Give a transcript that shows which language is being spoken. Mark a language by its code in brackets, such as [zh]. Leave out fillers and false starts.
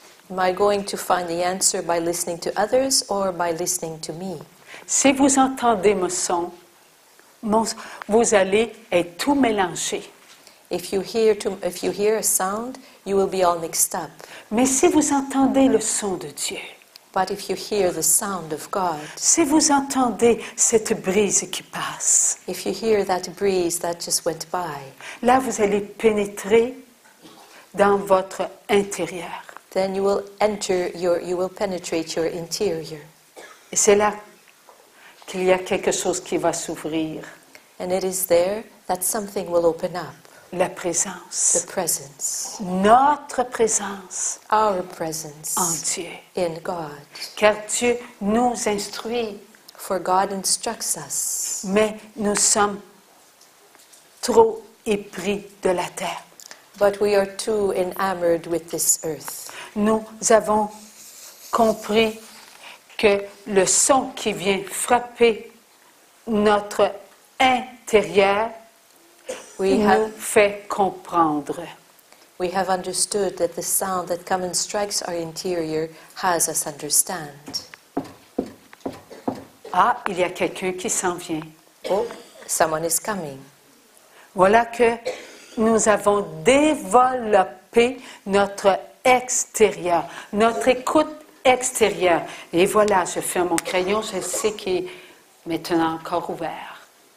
[en] Am I going to find the answer by listening to others or by listening to me? [fr] Si vous entendez mon son, vous allez être tout mélangé. [en] If you hear a sound, you will be all mixed up. [fr] Mais si vous entendez le son de Dieu, [en] But if you hear the sound of God, [fr] si vous entendez cette brise qui passe, [en] if you hear that breeze that just went by, [fr] là vous allez pénétrer dans votre intérieur. [en] then you will penetrate your interior. [fr] Et c'est là qu'il y a quelque chose qui va s'ouvrir. [en] And it is there that something will open up. [fr] La présence. [en] The presence. [fr] Notre présence [en] Our presence [fr] en Dieu. [en] in God. [fr] Car Dieu nous instruit, [en] For God instructs us. [fr] mais nous sommes trop épris de la terre. [en] But we are too enamored with this earth. [fr] Nous avons compris que le son qui vient frapper notre intérieur nous fait comprendre. [en] We have understood that the sound that comes and strikes our interior has us understand. [fr] Ah, il y a quelqu'un qui s'en vient. [en] Oh, someone is coming. [fr] Voilà que nous avons développé notre extérieur, notre écoute extérieure. Et voilà, je ferme mon crayon, je sais qu'il est maintenant encore ouvert.